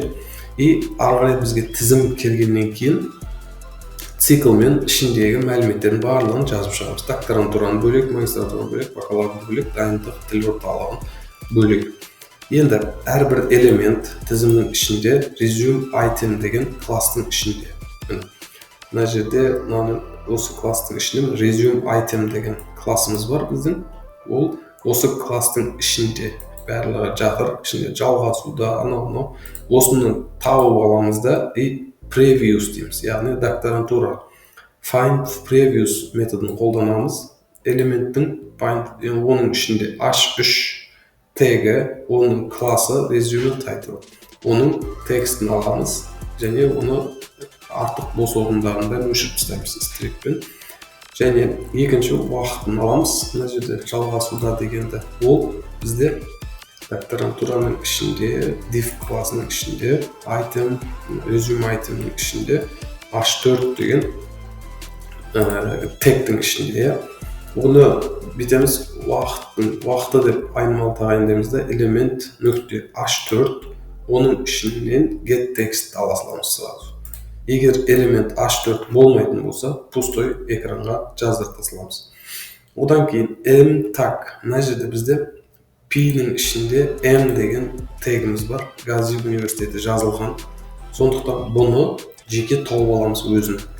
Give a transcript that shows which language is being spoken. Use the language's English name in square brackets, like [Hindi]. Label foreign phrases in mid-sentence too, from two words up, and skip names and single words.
[Kazakh] И ары қарай бізге тізім келгеннен кейін циклмен ішіндегі мәліметтердің барлығын жазып шығамыз. Докторантураны бөлек, магистратураны бөлек, бакалаврды бөлек, дайындық тіл орталығын бөлек. Енді әрбір элемент тізімнің ішінде [English] resume item [Kazakh] деген кластың ішінде. Мына жерде осы кластың ішінде [English] resume item [Kazakh] деген классымыз бар біздің. Ол осы кластың ішінде барлығы жатыр, ішінде жалғасуда, анау. Осыны тауып аламыз да и previous дейміз, яғни докторантура [English] find previous [Kazakh] методын қолданамыз. Элементтің оның ішінде h3 тегі, оның класы [English] resume title. [Kazakh] Оның текстін аламыз және оны артық бос орындарында өшіріп тастаймыз стрикпен. Және екінші уақытын аламыз. Мына жерде жалғасуда дегенді, ол бізде докторантураның ішінде, div классының ішінде, [English] item, resume itemның [Kazakh] ішінде h4 деген тегтің ішінде. Оны бітеміз уақыты деп айнымалы тағайындаймыз да, элемент нүкте h4, оның ішінен [English] get text [Kazakh] ала саламыз сразу. Егер элемент h4 болмайтын болса, пустой экранға жаздырта саламыз. Одан кейін m tag, мына жерде бізде P-ның ішінде M деген тегіміз бар. Гази университеті жазылған. Сондықтан бұны жеке тауып аламыз өзін.